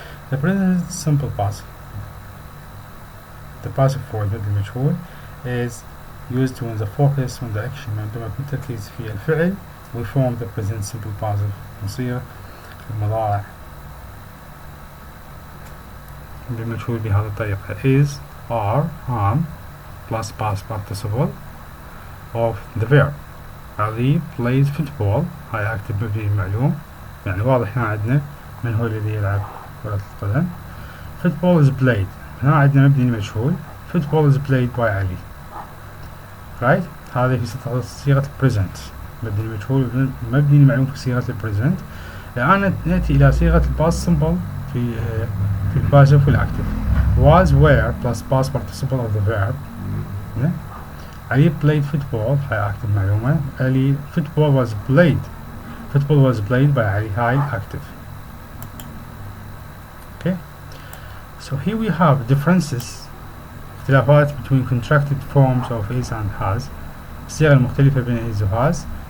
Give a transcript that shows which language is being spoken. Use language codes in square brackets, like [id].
[en] The present simple passive, the passive form المجهول is used when the focus on the action [ar] عندما يكون التركيز في الفعل [en] we form the present simple passive [ar] نصير المضارع المجهول بهذه الطريقة [en] is are am plus past participle of the verb. Ali plays football. [ar] هاي active مبني معلوم يعني واضح هنا عندنا من هو الذي يلعب كرة القدم. [en] Football is played. [ar] هنا عندنا مبني مجهول. [en] Football is played by Ali. Right? [ar] هذه في صيغة present. مبني مجهول مبني معلوم في صيغة present. الآن نأتي إلى صيغة past simple في الباسيف والactive. [en] Was were plus past participle of the verb. Ali played football. [ar] هاي active معلومة. [en] Ali football was played. Football was played by Ali. [ar] هاي active. [en] Okay. So here we have differences [ar] اختلافات [en] between contracted forms of is and has. [ar] الصيغة المختلفة بين is و has.